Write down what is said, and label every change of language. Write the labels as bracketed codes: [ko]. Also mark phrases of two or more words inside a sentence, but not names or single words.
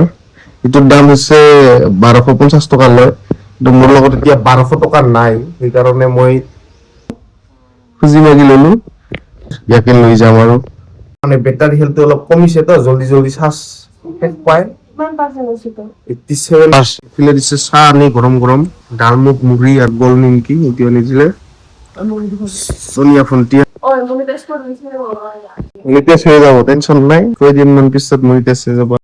[as] এইটোৰ দাম হৈছে 1250 টকা লয়, কিন্তু মোৰ লগত এতিয়া 1200 টকা নাই। সেইকাৰণে মই খুজি মাগি ললো, ইয়াকে লৈ যাম। আৰু মানে বেটাৰী হেলটো অলপ কমিছে, তো জলদি জলদি চাৰ্জ শেষ পায়। 87 দিছে। চাহ আনি গৰম গৰম ডালমুখ মুড়ি আর গোল নিমকি এটি আনিছিলে সোনিয়া ফোনটিয়া। [bn] মনিটাইজ হয়ে যাব, টেনশন নাই, কয়দিন মান পিছত মনিটাইজ হয়ে যাব।